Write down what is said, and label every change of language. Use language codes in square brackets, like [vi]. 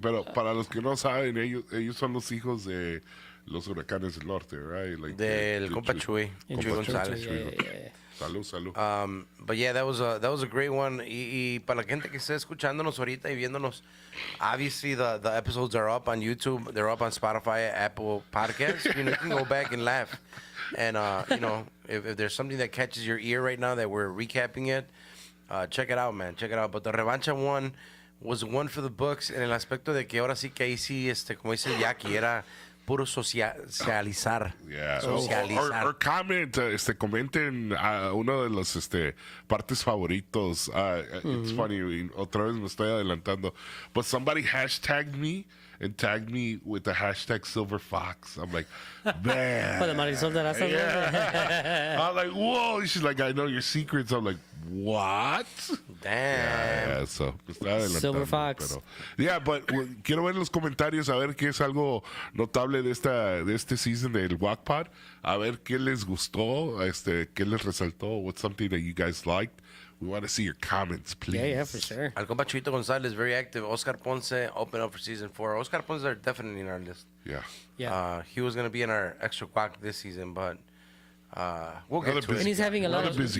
[es] Pero para los que no saben, ellos son los hijos de los huracanes del norte, right? [en] Like, [es] del compa Chuy, [en] And Chuy Chuy, González. yeah. [es] Salud, salud. [en] But yeah, that was a great one. [es] Y para la gente que esté escuchándonos ahorita y viéndonos, [en] obviously the episodes are up on YouTube. They're up on Spotify, Apple Podcasts. You know, you can go back and laugh. And you know, if there's something that catches your ear right now that we're recapping it, check it out, man. Check it out. But the Revancha one was one for the books [es] en el aspecto de que ahora sí que ahí sí, como dice Jackie, era puro socializar. [en] Yeah. [es] Socializar. Or comment, comenten uno de los partes favoritos. [en] It's funny, [es] otra vez me estoy adelantando. [en] But somebody hashtagged me and tagged me with the hashtag Silver Fox. I'm like, man. Oh, the Marisol de Raza. Yeah. I'm like, whoa. She's like, I know your secrets. I'm like, what? Damn. [es] Yeah, so me estoy adelantando. [en] Silver Fox. [es] Pero, [en] yeah, but [es] quiero ver en los comentarios a ver qué es algo notable de este season del Guac Pod. A ver qué les gustó, qué les resaltó. [en] What's something that you guys liked? We want to see your comments, please. Yeah, for sure. [es] Al compa [en] Chuito González, very active. Oscar Ponce, open up for season 4. Oscar Ponce are definitely in our list. Yeah. Yeah. He was going to be in our extra quack this season, but we'll get Another busy it. And he's having a lot What a of busy